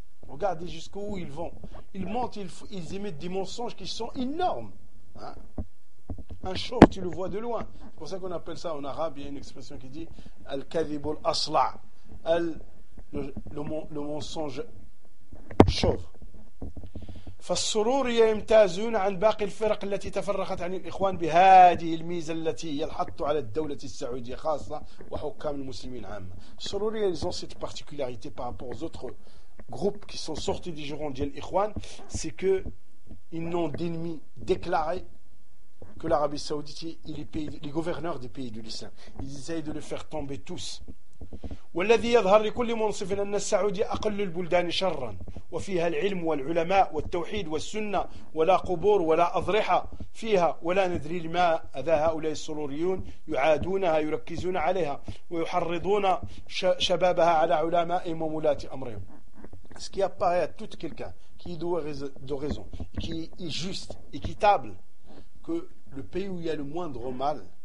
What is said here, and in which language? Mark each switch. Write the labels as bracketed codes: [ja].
[fr] Regardez jusqu'où ils vont. Ils mentent, ils émettent des mensonges qui sont énormes. Hein? Un chauve, tu le vois de loin. C'est pour ça qu'on appelle ça en arabe, il y a une expression qui dit Al-Kadhib al-Asla', le mensonge chauve. [ar] فالسرورية يمتازون عن باقي الفرق التي تفرقت عن الإخوان بهذه الميزة التي يلحط على الدولة السعودية خاصة وحكام المسلمين عامة. [fr] السرورية ils ont cette particularité par rapport aux autres groupes qui sont sortis du giron de l'Ikhwan, c'est que ils n'ont d'ennemis déclarés que l'Arabie Saoudite et les gouverneurs des pays de l'islam. Ils essayent de les faire tomber tous. [ar] والذي يظهر لكل منصف أن السعودية أقل البلدان شرا وفيها العلم والعلماء والتوحيد والسنة ولا قبور ولا أضرحة فيها ولا ندري لماذا هؤلاء السروريون يعادونها يركزون عليها ويحرضون شبابها على علمائهم وولاة أمرهم [fr] ce qui apparaît à tout quelqu'un qui est de raison qui est juste, équitable que le pays où il y a le moindre mal